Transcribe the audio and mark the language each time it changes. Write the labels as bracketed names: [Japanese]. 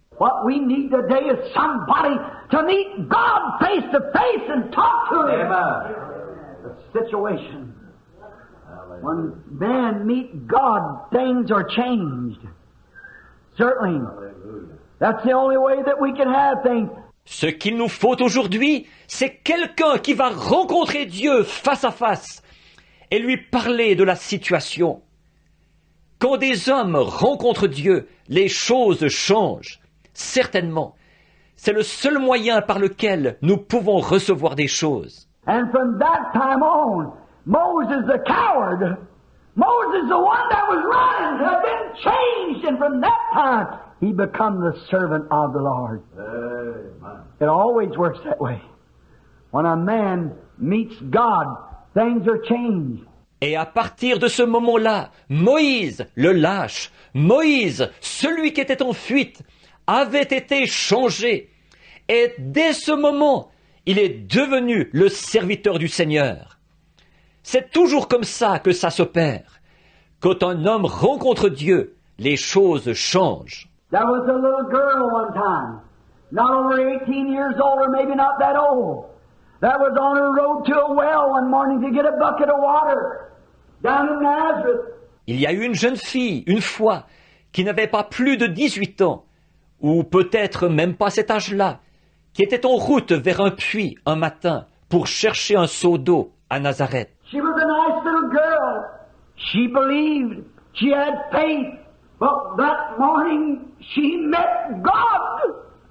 [English] What we need today is somebody to meet God face to face and talk to Him. The situation. When men meet God, things are changed. Certainly. That's the only way that we can have things. [French] Ce qu'il nous faut aujourd'hui, c'est quelqu'un qui va rencontrer Dieu face à face et lui parler de la situation. Quand des hommes rencontrent Dieu, les choses changent. Certainement. C'est le seul moyen par lequel nous pouvons recevoir des choses. [English] And from that time on, Moses the coward, Moses the one that was running, had been changed, and from that time he become the servant of the Lord. It always works that way. When a man meets God, things are changed. [French] Et à partir de ce moment-là, Moïse, le lâche, Moïse, celui qui était en fuite, avait été changé. Et dès ce moment, il est devenu le serviteur du Seigneur. C'est toujours comme ça que ça s'opère. Quand un homme rencontre Dieu, les choses changent. [English] There was a little girl one time, not over 18 years old or maybe not that old, that was on her road to a well one morning to get a bucket of water down in Nazareth. [French] Il y a eu une jeune fille, une fois, qui n'avait pas plus de 18 ans, ou peut-être même pas cet âge-là, qui était en route vers un puits un matin pour chercher un seau d'eau à Nazareth. [English] She was a nice little girl. She believed. She had faith. But that morning she met God.